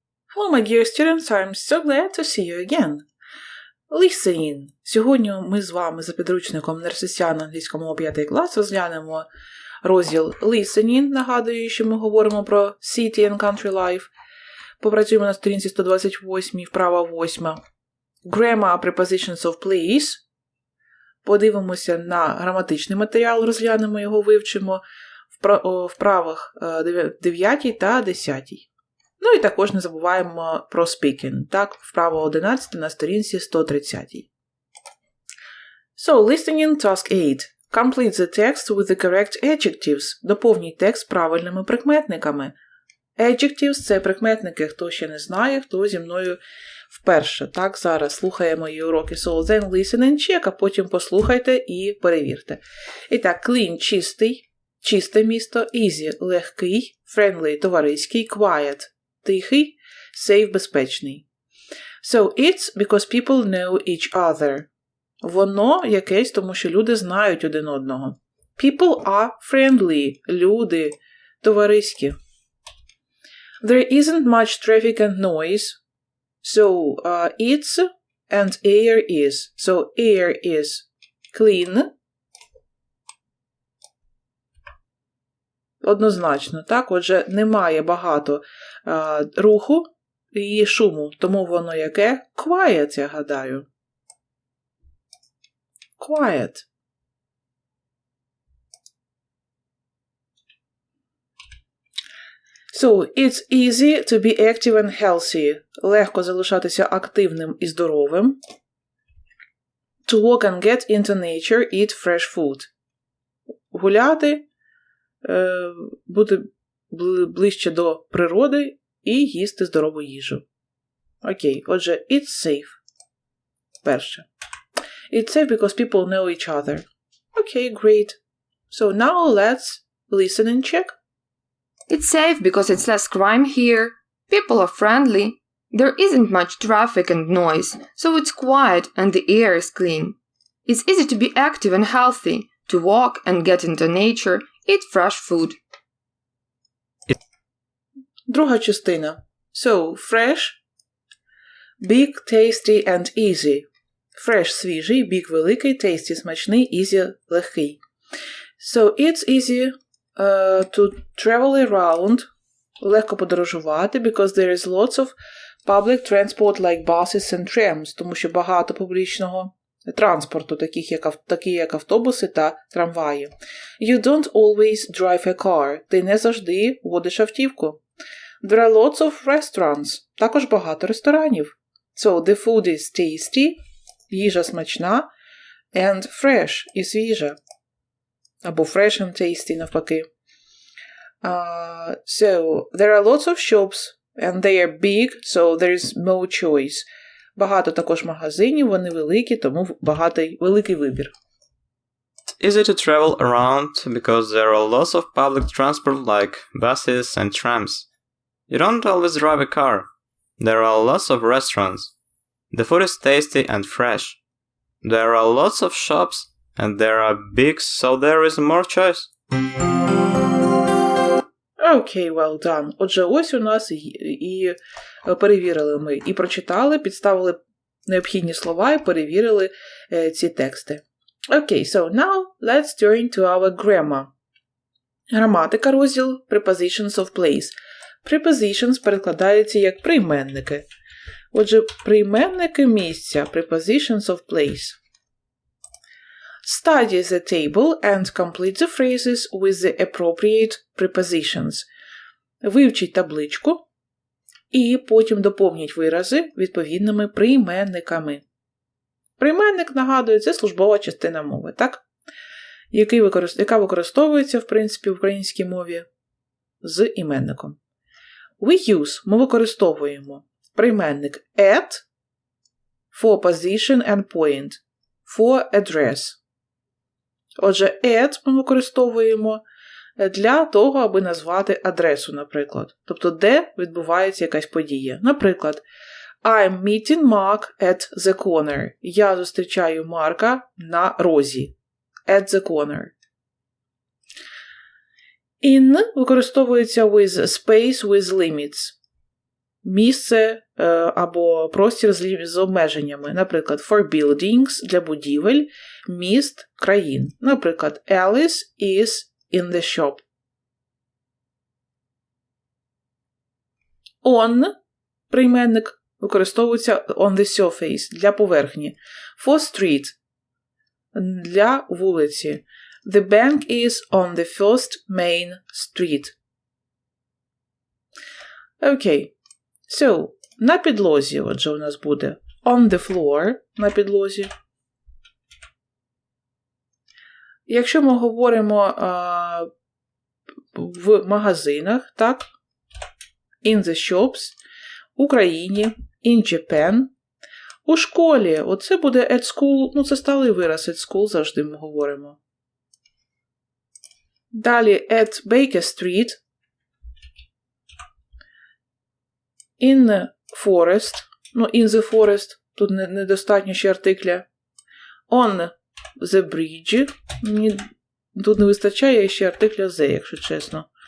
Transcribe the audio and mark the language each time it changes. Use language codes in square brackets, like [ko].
[en] Hello my dear students, I'm so glad to see you again. Listening. [uk] Сьогодні ми з вами за підручником Нерсисян англійської мови 5 клас розглянемо розділ Listening. Нагадую, що ми говоримо про City and Country Life. Попрацюємо на сторінці 128, вправа 8. [en] Grammar Prepositions of Place. [uk] Подивимося на граматичний матеріал, розглянемо його, вивчимо в вправах 9 та 10. Ну і також не забуваємо про speaking. Так, вправа 11 на сторінці 130. [en] So, listening task 8. Complete the text with the correct adjectives. [uk] Доповніть текст правильними прикметниками. Adjectives – це прикметники, хто ще не знає, хто зі мною вперше. Так, зараз слухаємо мої уроки. [en] So, then listen and check, [uk] а потім послухайте і перевірте. І так, clean – чистий, чисте місто, easy – легкий, friendly – товариський, quiet – тихий, safe – безпечний. [en] So, it's because people know each other. [uk] Воно якесь, тому що люди знають один одного. [en] People are friendly – [uk] люди, товариські. [en] There isn't much traffic and noise. So, it's and air is. So, air is clean. [uk] Однозначно, так? Отже, немає багато руху і шуму, тому воно яке? Quiet, я гадаю. [en] Quiet. So, it's easy to be active and healthy. [uk] Легко залишатися активним і здоровим. [en] To walk and get into nature, eat fresh food. [uk] Гуляти, бути ближче до природи і їсти здорову їжу. Окей, отже, [en] it's safe. [uk] Перше. [en] It's safe because people know each other. Okay, great. So now let's listen and check. It's safe because it's less crime here. People are friendly. There isn't much traffic and noise, so it's quiet and the air is clean. It's easy to be active and healthy, to walk and get into nature, eat fresh food. [uk] Друга частина. [en] So, fresh, big, tasty and easy. [uk] Fresh – свіжий, big – великий, tasty – смачний, easy – легкий. [en] So, it's easy to travel around, [uk] легко подорожувати, [en] because there is lots of public transport like buses and trams, [uk] тому що багато публічного транспорту, такі як автобуси та трамваї. [en] You don't always drive a car. [uk] Ти не завжди водиш автівку. [en] There are lots of restaurants. [uk] Також багато ресторанів. [en] So, the food is tasty, [uk] їжа смачна, [en] and fresh – [uk] і свіжа. [en] Або fresh and tasty, [uk] навпаки. [en] So, there are lots of shops, and they are big, so there is more choice. [uk] Багато також магазинів, вони великі, тому великий вибір. [en] It's easy to travel around because there are lots of public transport like buses and trams. You don't always drive a car. There are lots of restaurants. The food is tasty and fresh. There are lots of shops, and they are big, so there is more choice. Okay, well done. [uk] Отже, ось у нас і перевірили ми. І прочитали, підставили необхідні слова і перевірили ці тексти. [en] Okay, so now let's turn to our grammar. [uk] Граматика, розділ Prepositions of place. Prepositions перекладаються як прийменники. Отже, прийменники місця. [en] Prepositions of place. Study the table and complete the phrases with the appropriate prepositions. [uk] Вивчіть табличку і потім доповніть вирази відповідними прийменниками. Прийменник, нагадую, це службова частина мови, так? Яка використовується, в принципі, в українській мові з іменником. [en] We use, [uk] ми використовуємо прийменник [en] at for position and point, for address. [uk] Отже, at ми використовуємо для того, аби назвати адресу, наприклад. Тобто, де відбувається якась подія. [en] Наприклад, I'm meeting Mark at the corner. [uk] Я зустрічаю Марка на розі. [en] At the corner. In [uk] використовується [en] with space with limits. [uk] Місце або простір з обмеженнями. Наприклад, for buildings – для будівель, міст, країн. [en] Наприклад, Alice is in the shop. [uk] On – прийменник використовується [en] on the surface [uk] – для поверхні. [en] For street [uk] – для вулиці. [en] The bank is on the first main street. [uk] Окей. So, на підлозі, отже, у нас буде [en] on the floor, [uk] на підлозі. Якщо ми говоримо в магазинах, так, [en] in the shops, [uk] в Україні, [en] in Japan, [uk] у школі, оце буде [en] at school, [uk] ну це сталий вираз, [en] at school [uk] завжди ми говоримо. Далі [en] at Baker Street, in forest, [uk] ну [en] in the forest, [uk] тут недостатньо ще артикля. [en] On the bridge, [uk] тут не вистачає ще артикля the, якщо чесно.